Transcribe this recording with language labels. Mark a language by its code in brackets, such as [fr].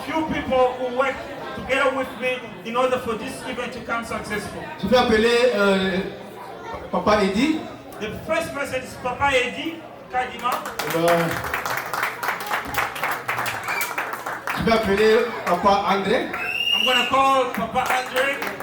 [en] Few people who work together with me in order for this event to come successful. [fr] Je vais appeler Papa Eddie. [en] The first person is Papa Eddie Kadima. [fr] Je vais appeler Papa André. [en] I'm going to call Papa Andrew.